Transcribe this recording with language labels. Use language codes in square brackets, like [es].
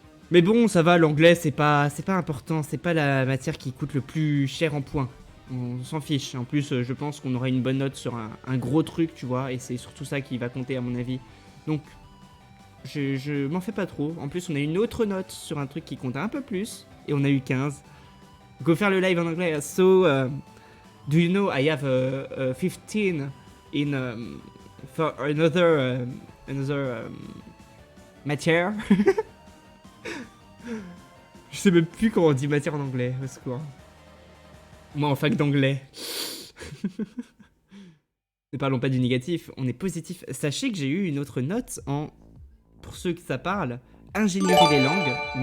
[fr] Mais bon, ça va, l'anglais, c'est pas important, c'est pas la matière qui coûte le plus cher en points. On s'en fiche. En plus, je pense qu'on aura une bonne note sur un gros truc, tu vois, et c'est surtout ça qui va compter à mon avis. Donc, je m'en fais pas trop. En plus, on a une autre note sur un truc qui compte un peu plus, et on a eu 15. Go faire le live en anglais. [en] So, do you know I have 15 in for another matière. [fr] Je sais même plus comment on dit matière en anglais, au secours. Moi en fac d'anglais. Ne parlons pas du négatif, on est positif. Sachez que j'ai eu une autre note en, pour ceux que ça parle, ingénierie des langues.